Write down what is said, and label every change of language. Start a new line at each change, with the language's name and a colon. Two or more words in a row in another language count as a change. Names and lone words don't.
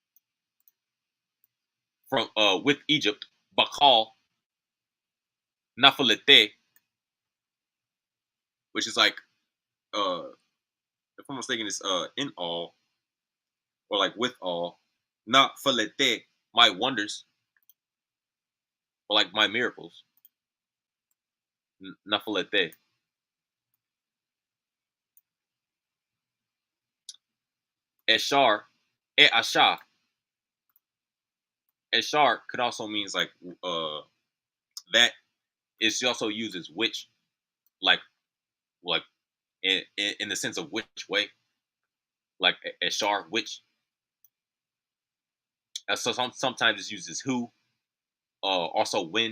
English: From with Egypt, Bakal, Nafalete, which is like if I'm mistaken, it's in all or like with all, not falete, my wonders or like my miracles, Nafalete. Eshar, e asha. Eshar could also means like that. It's also used as which, like like in the sense of which way, like Eshar, which. So sometimes it's used as who, also when.